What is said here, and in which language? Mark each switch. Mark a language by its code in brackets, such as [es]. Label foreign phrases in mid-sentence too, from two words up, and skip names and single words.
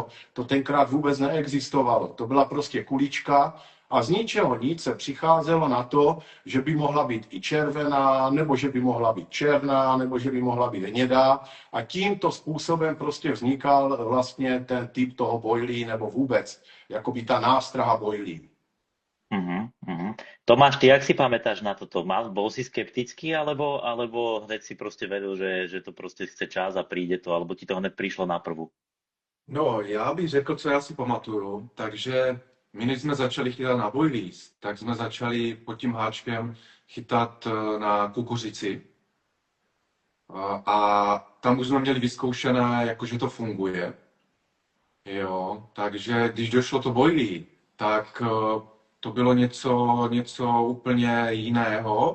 [cs] To tenkrát vůbec neexistovalo. To byla prostě kulička a z ničeho nic se přicházelo na to, že by mohla být i červená, nebo že by mohla být černá, nebo že by mohla být hnědá. A tímto způsobem prostě vznikal vlastně ten typ toho boilí, nebo vůbec, jakoby ta nástraha boilí. [sk] Tomáš, ty jak si pamätáš na toto? Bol si skeptický, alebo hneď si proste vedel, že to proste chce čas a príde to, alebo ti to hned prišlo na prvú? [cs] No, já bych řekl, co já si pamatuju. Takže my, než jsme začali chytat na boilies, tak jsme začali pod tím háčkem chytat na kukuřici. A tam už jsme měli vyzkoušené, jakože to funguje. Jo, takže když došlo to boilí, tak to bylo něco úplně jiného.